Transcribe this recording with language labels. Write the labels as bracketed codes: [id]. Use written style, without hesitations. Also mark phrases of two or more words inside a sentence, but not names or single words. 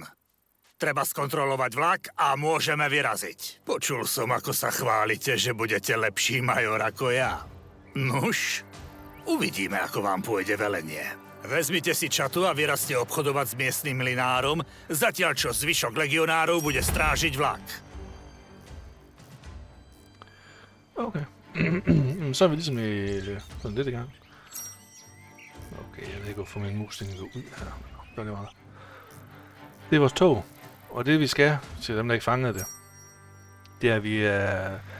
[sk] Treba skontrolovať vlak a môžeme vyraziť. Počul som, ako sa chválite, že budete lepší major ako ja. Nuž, uvidíme, ako vám pôjde velenie. Vezmite si čatu a vyrazte obchodovať s miestnym mlynárom, zatiaľ čo zvyšok legionárov bude strážiť vlak. Okay. [da] Så er vi ligesom sådan lidt i gang. Okay, jeg ved ikke, hvorfor min mus den går ud her. Det er meget. Det er vores tog. Og det vi skal, til dem der ikke fangede det, det er at vi er...